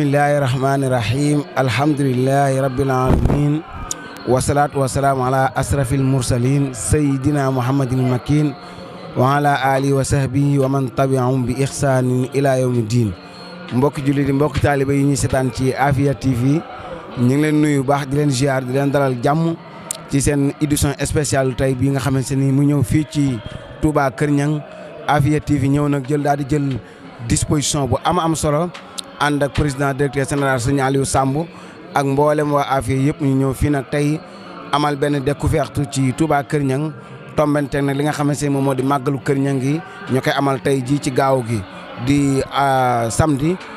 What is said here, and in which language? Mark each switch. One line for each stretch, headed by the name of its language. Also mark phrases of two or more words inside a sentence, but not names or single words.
Arabic: الله الرحمن الرحيم الحمد لله رب العالمين والصلاة والسلام على أشرف المرسلين سيدنا محمد المكين وعلى آله وصحبه ومن تبعهم بإحسان إلى يوم الدين
Wolof: mbokk jullit yi mbokk taalibe yi ñuy seetaan ci Afia TV ñu ngi leen nuyu baax di leen ziar di leen dalal jàmm ci seen
French: édition spéciale
Wolof: tey bii nga xamante ni mu ñëw fii ci Touba Kër Niang Afia TV ñëw nag daal di jël disposition bu am solo ànd ak
French: président directeur général
Wolof: Serigne Aliou Samb ak mboolem waa Afia yëpp ñu ñëw fii nag tey amal benn découverte ci Touba Kër Niang tombante nag li nga xamante ne moom moo di màggalu Kër Niang gi ñu koy amal tey jii ci gaaw gi di samedi